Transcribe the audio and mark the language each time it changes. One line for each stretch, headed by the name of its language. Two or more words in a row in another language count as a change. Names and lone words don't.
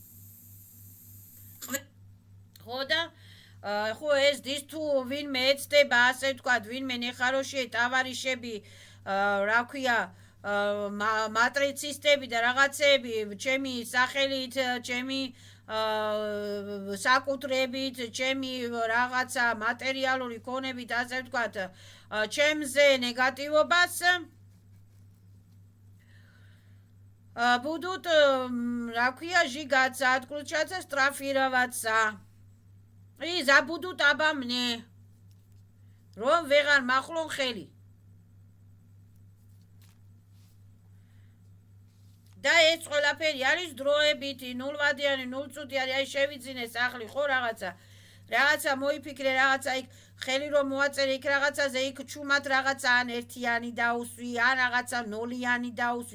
Georgian: ხო და ხო ეს თუ ვინმე ეცდება, ასე ვთქვათ, ვინმე
Russian: нехорошие товарищи,
Georgian: რა ქვია, მატრიცისტები და რაღაცეები, ჩემი სახელით, ჩემი საკუთრებით, ჩემი რაღაცა მატერიალური ქონებით, ასე ვთქვათ, ჩემზე ნეგატივობას будут, რა ქვია,
Russian: жигаться, отключаться, штрафироваться. И забудут обо мне.
Georgian: რომ ვეღარ მახლონ ხელი. და ეს ყველაფერი არის დროებითი, 0 ვადიანი, 0 წუთიანი, აი შევიძინე სახლი, ხო რაღაცა მოიფიქრე, რაღაცა იქ ხელი რომ მოაწერე იქ რაღაცაზე, იქ ჩუმად რაღაცა ან ერთიანი დაუსვი, ან რაღაცა ნოლიანი დაუსვი.